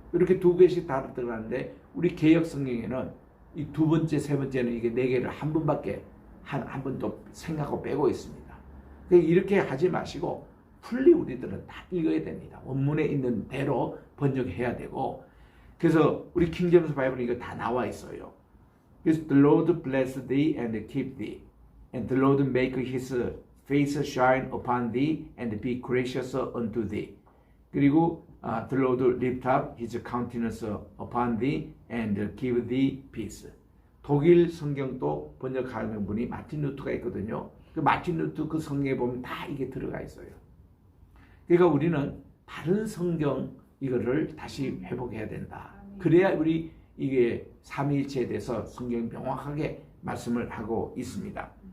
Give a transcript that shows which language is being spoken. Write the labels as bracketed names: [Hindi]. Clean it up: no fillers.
[Korean] 이렇게 두 개씩 다 들어가는데 우리 개역 성경에는 이 두 번째 세 번째는 이게 네 개를 한 번밖에 한 번 또 생각하고 빼고 있습니다. 이렇게 하지 마시고 풀리 우리들은 다 읽어야 됩니다. 원문에 있는 대로 번역해야 되고 그래서 우리 킹제임스 바이블에 이거 다 나와 있어요. 그래서 [English] The Lord bless thee and keep thee and the Lord make his face shine upon thee and be gracious unto thee. [Korean] 그리고 [English] The Lord lift up his countenance upon thee and give thee peace. [Korean] 독일 성경도 번역하는 분이 마틴 루트가 있거든요. 그 마틴 루트 그 성경에 보면 다 이게 들어가 있어요. 그러니까 우리는 다른 성경 이거를 다시 회복해야 된다. 그래야 우리 이게 삼위일체에 대해서 성경이 명확하게 말씀을 하고 있습니다.